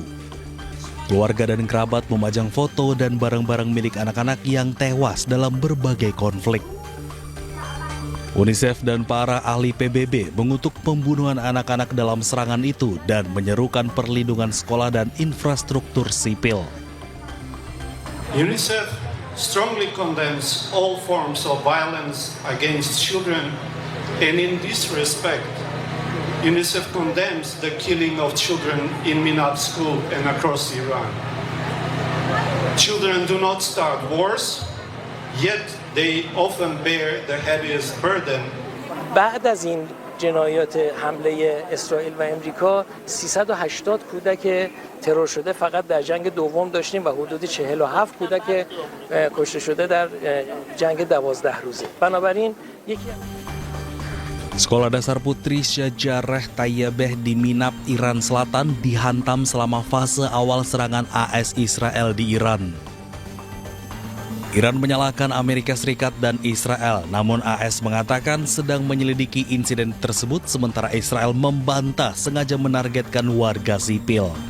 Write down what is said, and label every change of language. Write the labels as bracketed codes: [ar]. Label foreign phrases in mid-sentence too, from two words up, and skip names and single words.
[id] Keluarga dan kerabat memajang foto dan barang-barang milik anak-anak yang tewas dalam berbagai konflik. UNICEF dan para ahli PBB mengutuk pembunuhan anak-anak dalam serangan itu dan menyerukan perlindungan sekolah dan infrastruktur sipil. [en] UNICEF strongly condemns all forms of violence against children, and in this respect, UNICEF condemns the killing of children in Minab school and across Iran. Children do not start wars, yet they often bear the heaviest burden. [fa] بعد از این جنایات حمله اسرائیل و امریکا 380 کودک ترور شده فقط در جنگ دوم داشتیم و حدود 47 کودک کشته شده در جنگ 12 روزه. بنابراین یکی [id] Sekolah dasar putri Syajareh Tayyibeh di Minab, Iran Selatan dihantam selama fase awal serangan AS Israel di Iran. Iran menyalahkan Amerika Serikat dan Israel, namun AS mengatakan sedang menyelidiki insiden tersebut sementara Israel membantah sengaja menargetkan warga sipil.